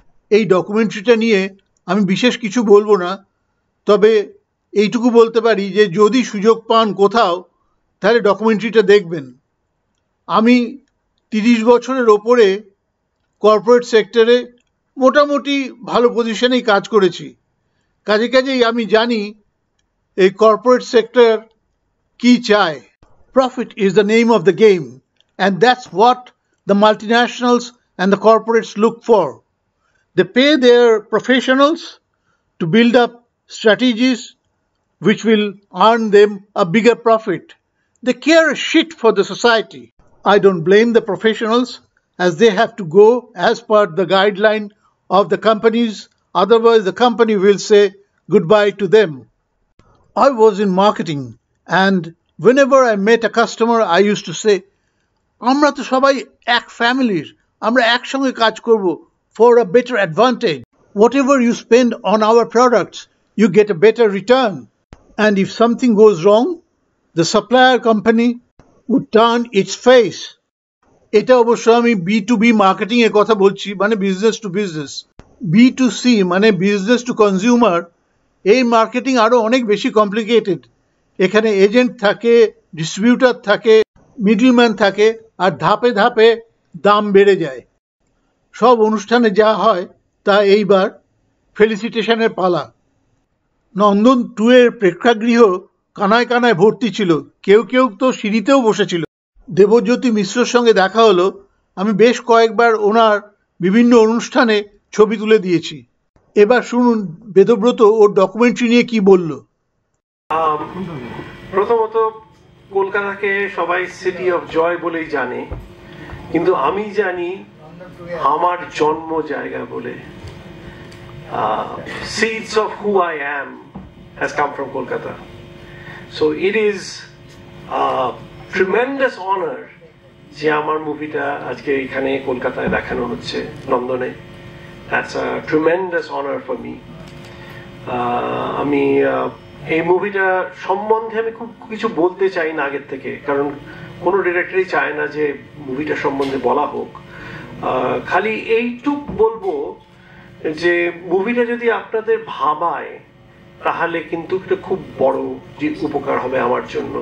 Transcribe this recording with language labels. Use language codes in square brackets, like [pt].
[bn] এই ডকুমেন্টারিটা নিয়ে আমি বিশেষ কিছু বলবো না, তবে এইটুকু বলতে পারি যে যদি সুযোগ পান কোথাও, তাহলে ডকুমেন্টারিটা দেখবেন। আমি 30 বছরের ওপরে কর্পোরেট সেক্টরে মোটামুটি ভালো পজিশনেই কাজ করেছি। কাজেই আমি জানি এই কর্পোরেট সেক্টর কি চায়। [en] Profit is the name of the game, and that's what the multinationals and the corporates look for. They pay their professionals to build up strategies which will earn them a bigger profit. They care a shit for the society. I don't blame the professionals, as they have to go as per the guideline of the companies, otherwise the company will say goodbye to them. I was in marketing, and whenever I met a customer I used to say, [bn] আমরা তো সবাই এক ফ্যামিলির, আমরা একসঙ্গে কাজ করব [en] for a better advantage. Whatever you spend on our products, you get a better return. And if something goes wrong, the supplier company would turn its face. [bn] এটা অবশ্য আমি B2B মার্কেটিং এর কথা বলছি, মানে বিজনেস টু বিজনেস। B2C মানে business to consumer, এই marketing আরো অনেক বেশি কমপ্লিকেটেড। এখানে এজেন্ট থাকে, ডিস্ট্রিবিউটর থাকে, মিডলম্যান থাকে, আর ধাপে ধাপে দাম বেড়ে যায়। সব অনুষ্ঠানে যা হয় তা এইবার ফেলিসিটেশনের পালা। নন্দন 2 এর প্রেক্ষাগৃহ কানায় কানায় ভর্তি ছিল, কেউ তো সিঁড়িতেও বসেছিল। দেবজ্যোতি মিশ্রর সঙ্গে দেখা হলো। আমি বেশ কয়েকবার ওনার বিভিন্ন অনুষ্ঠানে ছবি তুলে দিয়েছি। এবার শুনুন বেদব্রত ওর ডকুমেন্টারি নিয়ে কি বলল। প্রথমত, কলকাতাকে সবাই সিটি অফ জয় বলেই জানে, কিন্তু আমি জানি আমার জন্ম জায়গা বলে। [en] Seeds of who I am has come from Kolkata. So it is a tremendous honor [bn] যে আমার মুভিটা আজকে এখানে কলকাতায় দেখানো হচ্ছে, নন্দনে। [en] That's a tremendous honor for me. [bn] আমি এই মুভিটা সম্বন্ধে আমি খুব কিছু বলতে চাই না আগের থেকে, কারণ কোনো ডিরেক্টরই চায় না যে মুভিটা সম্বন্ধে বলা হোক। খালি এইটুক বলবো যে মুভিটা যদি আপনাদের ভাবায়, তাহলে কিন্তু এটা খুব বড় উপকার হবে আমার জন্য।